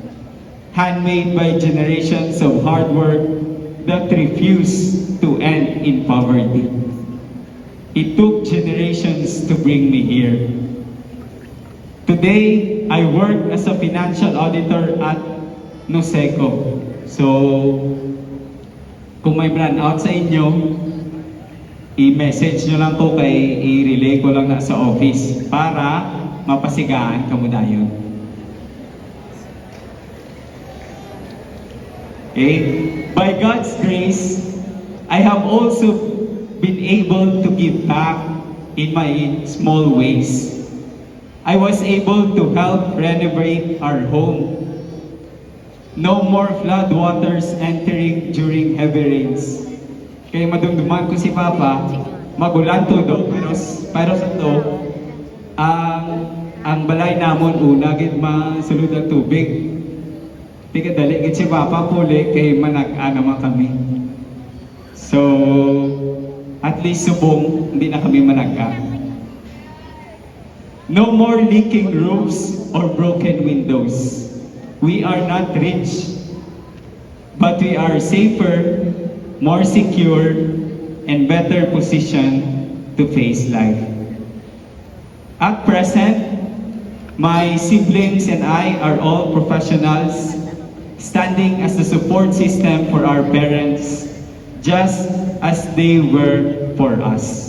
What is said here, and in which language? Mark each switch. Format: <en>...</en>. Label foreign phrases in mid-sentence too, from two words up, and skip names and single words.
<en>Handmade by generations of hard work that refused to end in poverty. It took generations to bring me here. Today, I work as a financial auditor at Noseco.</en> <hil>So, kung may brand out sa inyo, i-message nyo lang ko kay i-relay ko lang na sa office para mapasigaan kamo dayon. Okay?</hil> <en>By God's grace, I have also been able to give back in my small ways. I was able to help renovate our home. No more flood waters entering during heavy rains.</en> <hil>Kaya madumduman ko si Papa, magulan to do, pero sa to, ang balay namon una gid masulod ang tubig. Tika dali gid si Papa puli kay manag-ana man kami. So, at least subong hindi na kami managka.</hil> <en>No more leaking roofs or broken windows. We are not rich, but we are safer, more secure, and better positioned to face life. At present, my siblings and I are all professionals, standing as the support system for our parents, just as they were for us.</en>